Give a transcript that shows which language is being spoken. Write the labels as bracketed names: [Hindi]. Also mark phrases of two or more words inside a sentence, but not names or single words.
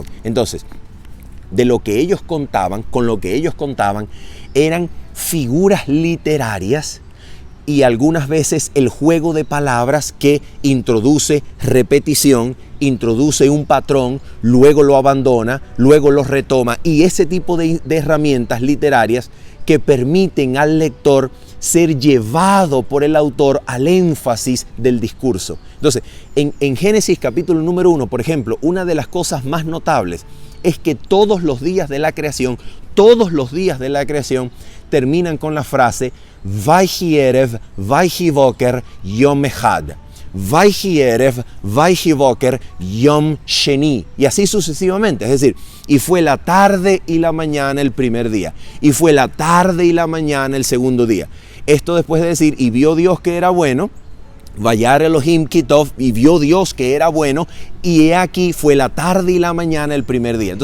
[Spanish] Entonces, de lo que ellos contaban, con lo que ellos contaban, eran figuras literarias y algunas veces el juego de palabras que introduce repetición, introduce un patrón, luego lo abandona, luego lo retoma, y ese tipo de herramientas literarias que permiten al lector ser llevado por el autor al énfasis del discurso. Entonces, en Génesis capítulo número 1, por ejemplo, una de las cosas más notables es que todos los días de la creación terminan con la frase [Hebrew] ויהי ערב, ויהי בוקר, יום אחד. ויהי ערב, ויהי בוקר, יום שני. [Spanish] Y así sucesivamente. Es decir, y fue la tarde y la mañana el primer día. Y fue la tarde y la mañana el segundo día. Esto después de decir, y vio Dios que era bueno, [Hebrew] וירא אלוהים כי טוב, [Spanish] y vio Dios que era bueno, y he aquí fue la tarde y la mañana el primer día.